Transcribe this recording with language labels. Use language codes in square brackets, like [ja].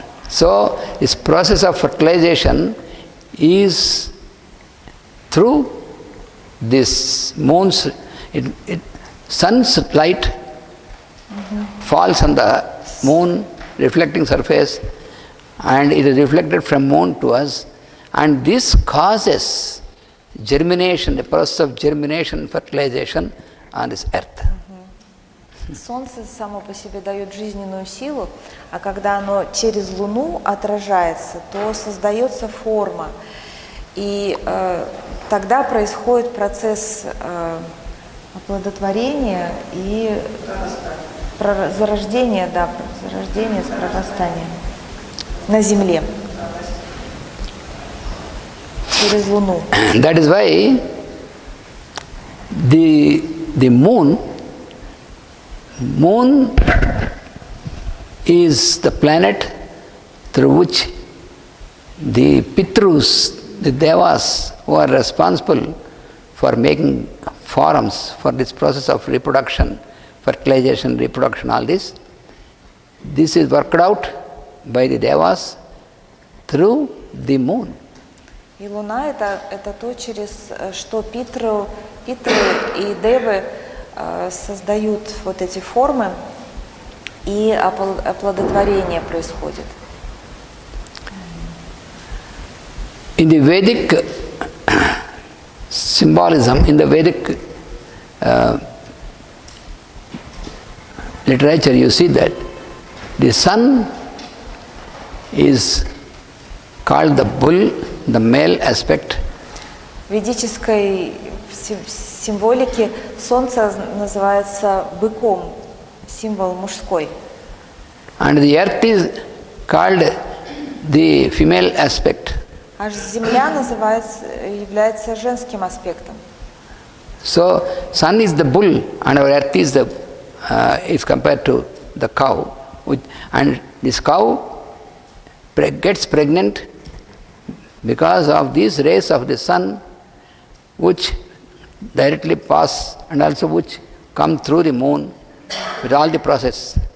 [en] So this process of fertilization is through this moon's, sun's light falls on the moon reflecting surface, and it is reflected from moon to us, and this causes germination, the process of germination, fertilization on this earth. [ru] Солнце само по себе дает жизненную силу, а когда оно через Луну отражается, то создается форма. И тогда происходит процесс оплодотворения и зарождения, зарождения с прорастанием на Земле через Луну. [en] That is why the moon is the planet through which the Pitrus, the Devas, who are responsible for making forms for this process of reproduction, fertilization, reproduction, all this is worked out by the Devas through the moon. [ru] И Луна это то, через что Питры и Девы создают вот эти формы, и оплодотворение происходит. [en] In the Vedic symbolism, in the Vedic literature, you see that the sun is called the bull, the male aspect. [ru] В ведической символике Солнце называется быком, символ мужской. [en] And the earth is called the female aspect. [ru] А Земля является женским аспектом. [en] So sun is the bull and our earth is compared to the cow. And this cow gets pregnant because of these rays of the sun, which directly pass and also which come through the moon with all the process.